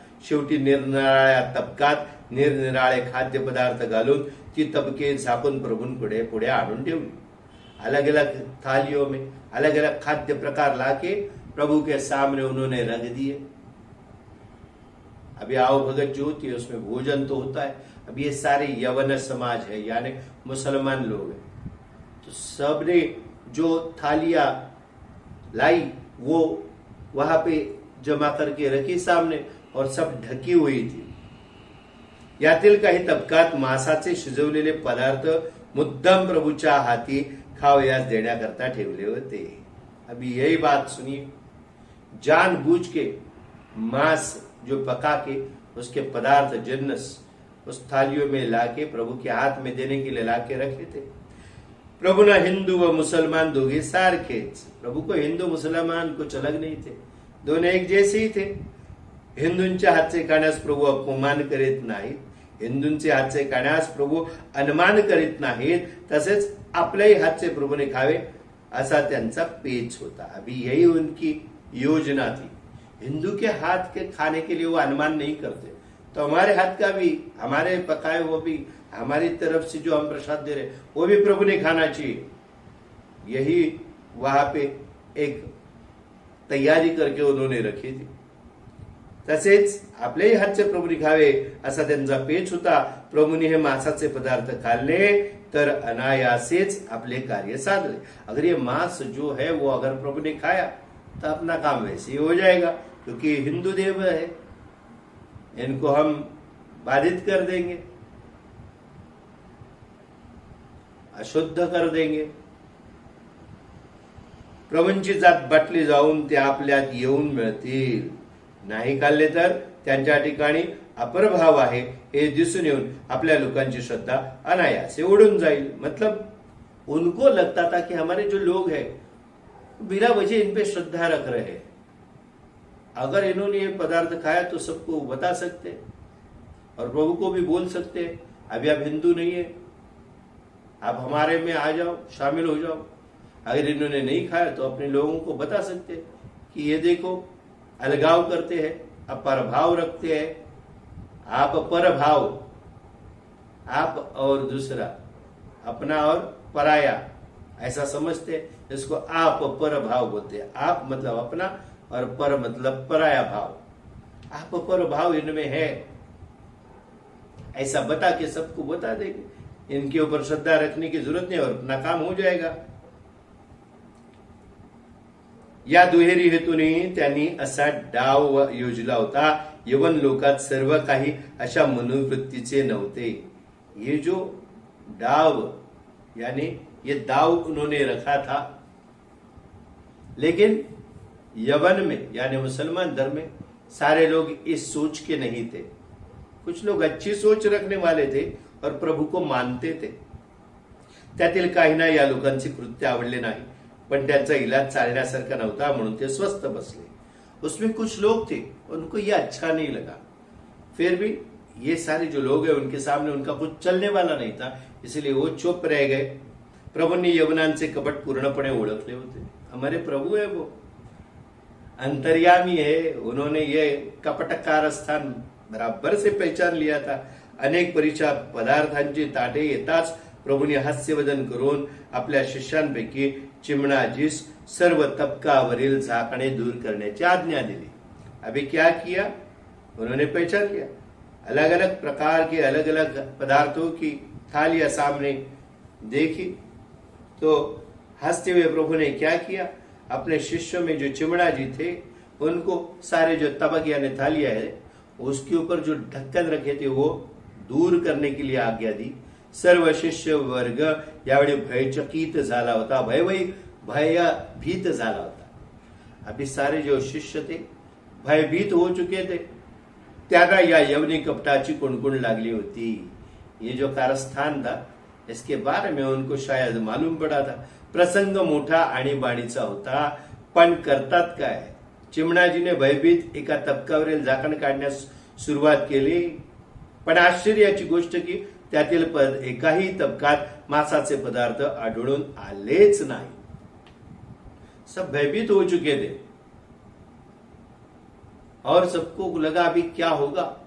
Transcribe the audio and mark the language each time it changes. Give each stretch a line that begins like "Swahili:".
Marathi: शेवटी निरनिराळ्या तबकात निरनिराळे खाद्य पदार्थ घालून ती तबके झाकून प्रभूंपुढे पुढे आणून ठेवली।
Hindi: अलग अलग थालियों में अलग अलग खाद्य प्रकार लाके प्रभु के सामने उन्होंने रख दिए। अभी आओ भगत जो होती है उसमें भोजन तो होता है। अब ये सारे यवन समाज है यानी मुसलमान लोग हैं, तो सबने जो थालियां लाई वो वहां पे जमा करके रखी सामने और सब ढकी हुई थी।
Marathi: यातील काही तबकात मांसाचे शिजवलेले पदार्थ मुद्दाम प्रभूच्या हाती खावयास देण्याकरता ठेवले होते।
Hindi: अभी यही बात सुनिए, जानबूझ के मांस जो पका के उसके पदार्थ जिन्नस उस थालियों में लाके प्रभु के हाथ में देने के लिए लाके रखे थे।
Marathi: प्रभु ना हिंदू व मुसलमान दोघे सारखेच।
Hindi: प्रभु को हिंदू मुसलमान कुछ अलग नहीं थे, दोनों एक जैसे ही थे।
Marathi: हिंदूंच्या हातचे खाण्यास प्रभू अपमान करीत नाहीत, हिंदूंचे हातचे खाण्यास प्रभू अनुमान करीत नाहीत, तसेच आपल्याही हातचे प्रभूने खावे असा त्यांचा पेच होता।
Hindi: अभी यही उनकी योजना थी। हिंदू के हाथ के खाने के लिए वो अनुमान नहीं करते, तो हमारे हाथ का भी, हमारे पकाए वो भी, हमारी तरफ से जो हम प्रसाद दे रहे वो भी प्रभु ने खाना चाहिए। यही वहां पे एक तैयारी करके उन्होंने रखी थी।
Marathi: तसेच आपल्याही हातचे प्रभूने खावे असा त्यांचा पेच होता। प्रभूने हे मांसाचे पदार्थ खाल्ले तर अनायासेच आपले कार्य साधले।
Hindi: अगर ये मांस जो है वो अगर प्रभु ने खाया तो अपना काम वैसे ही हो जाएगा, क्योंकि हिंदू देव है, इनको हम बाधित कर देंगे, अशुद्ध कर देंगे।
Marathi: प्रभूंची जात बाटली जाऊन ते आपल्यात येऊन मिळतील, नाही खाल्ले तर त्यांच्या ठिकाणी अपरभाव आहे हे दिसून येऊन आपल्या लोकांची श्रद्धा अनायासे उडून जाईल।
Hindi: मतलब उनको लगता था कि हमारे जो लोग हैं बिना वजह इन पे श्रद्धा रख रहे हैं, अगर इन्होंने ये पदार्थ खाया तो सबको बता सकते और प्रभु को भी बोल सकते हैं अभी आप हिंदू नहीं है, आप हमारे में आ जाओ, शामिल हो जाओ। अगर इन्होंने नहीं खाया तो अपने लोगों को बता सकते कि ये देखो अलगाव करते हैं, अपरभाव रखते हैं। आप परभाव, आप और दूसरा, अपना और पराया ऐसा समझते हैं, इसको आप पर भाव बोलते हैं। आप मतलब अपना और पर मतलब पराया भाव। आप पर भाव इनमें है ऐसा बता के सबको बता देंगे, इनके ऊपर श्रद्धा रखने की जरूरत नहीं और अपना काम हो जाएगा।
Marathi: या दुहेरी हेतूने त्यांनी असा डाव योजला होता। यवन लोकात सर्व काही अशा मनोवृत्तीचे नव्हते।
Hindi: ये जो डाव यानी ये दाव उन्होंने रखा था, लेकिन यवन में यानी मुसलमान धर्म में सारे लोग इस सोच के नहीं थे। कुछ लोग अच्छी सोच रखने वाले थे और प्रभु को मानते थे।
Marathi: त्यातील काहींना या लोकांचे कृत्य आवडले नाही, पण त्यांचा इलाज चालण्यासारखा नव्हता म्हणून ते स्वस्थ बसले।
Hindi: उसमें कुछ लोग थे उनको ये अच्छा नहीं लगा, फिर भी ये सारे जो लोग हैं उनके सामने उनका कुछ चलने वाला नहीं था, इसलिए वो चुप रह गए।
Marathi: प्रभु ने यवनांचे कपट पूर्णपणे ओळखले होते।
Hindi: हमारे प्रभु है, वो अंतर्यामी है, उन्होंने ये कपट कारस्थान बराबर से पहचान लिया था।
Marathi: अनेक परीक्षा पदार्थांची ताटे येताच प्रभूने हास्यवदन करून आपल्या शिष्यांपैकी चिमणाजीस सर्व तबकावरील झाकणे दूर करण्याची आज्ञा दिली।
Hindi: अभी क्या किया, उन्होंने पहचान लिया। अलग अलग प्रकार के अलग अलग पदार्थों की थालियां सामने देखी तो हंसते हुए प्रभु ने क्या किया, अपने शिष्यों में जो चिमणा जी थे उनको सारे जो तबक यानी थालियां है उसके ऊपर जो ढक्कन रखे थे वो दूर करने के लिए आज्ञा दी।
Marathi: सर्व शिष्य वर्ग यावेळी भयचकित झाला होता, भयभीत झाला होता।
Hindi: अभी सारे जो शिष्य थे भयभीत हो चुके थे.
Marathi: त्यागा या यवनी कपटाची कुणकुण लागली होती.
Hindi: ये जो कारस्थान था इसके बारे में उनको शायद मालूम पड़ा था.
Marathi: प्रसंग मोठा आणीबाणीचा होता, पण करतात काय. चिमणाजीने भयभीत एका तबकावरील झाकण काढण्यास सुरुवात केली. पण आश्चर्याची गोष्ट की त्यातील एकाही तबकात मांसाचे पदार्थ आढळून आलेच नाही.
Hindi: सब भयभीत हो चुके थे और सबको लगा अभी क्या होगा.